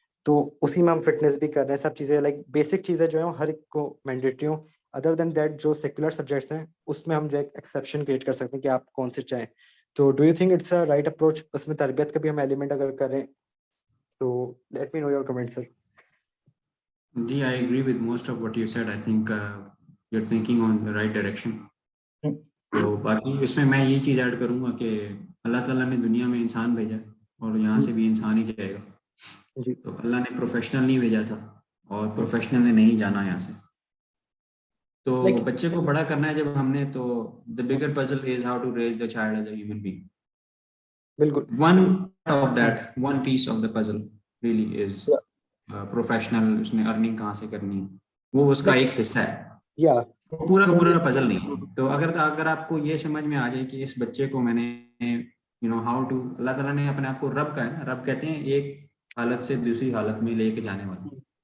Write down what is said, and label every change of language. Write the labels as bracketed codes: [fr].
[ur] تو اسی میں ہم فٹنس بھی کر رہے ہیں, سب چیزیں لائک بیسک چیزیں جو ہیں ہر ایک کو مینڈیٹری ہوں. ادر دین دیٹ جو سیکولر سبجیکٹس ہیں اس میں ہم جو ایک ایکسیپشن کریٹ کر سکتے ہیں کہ آپ کون سے چاہیں. [en] تو do you think it's a right approach, [ur] اس میں تربیت کا بھی ہم ایلیمنٹ اگر کریں تو [en] Let me know your comment sir. جی I agree with most of what you said. I think you're thinking on the right direction. [ur] تو باقی اس میں میں یہ چیز ایڈ کروں گا کہ اللہ تعالیٰ نے دنیا میں انسان بھیجا اور یہاں سے بھی انسان ہی جائے گا. تو اللہ نے پروفیشنل نہیں بھیجا تھا اور پروفیشنل نے نہیں جانا یہاں سے. تو بچے کو بڑا کرنا ہے جب ہم نے, [en] تو the bigger puzzle is how to raise the child as a human being. [ur] بالکل. [en] One piece of the puzzle really is professional, [ur] اس نے ارننگ کہاں سے کرنی, وہ اس کا ایک حصہ ہے, پورا کا پورا پزل نہیں. تو اگر آپ کو یہ سمجھ میں آ جائے کہ اس بچے کو میں نے ہاؤ ٹو, اللہ تعالیٰ نے اپنے آپ کو رب کا ہے نا, رب کہتے ہیں ایک حالت سے دوسری حالت میں لے کے جانے والا.